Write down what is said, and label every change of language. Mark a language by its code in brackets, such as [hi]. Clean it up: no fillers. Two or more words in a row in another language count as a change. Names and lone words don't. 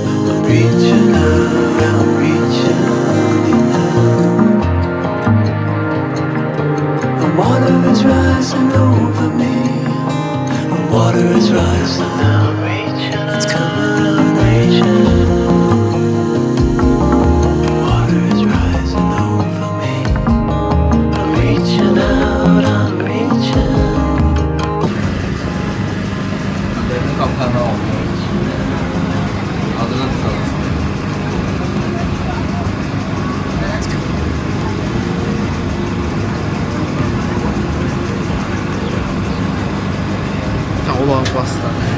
[en] I'm reaching out, I'm reaching. The water is rising over me. The water is rising. I'm reaching. It's coming. I'm reaching. Water is rising over me. I'm reaching out, I'm reaching. [tr] Devrin kaptanı oldu. Adını tutalım. Ya Qulaq basdan.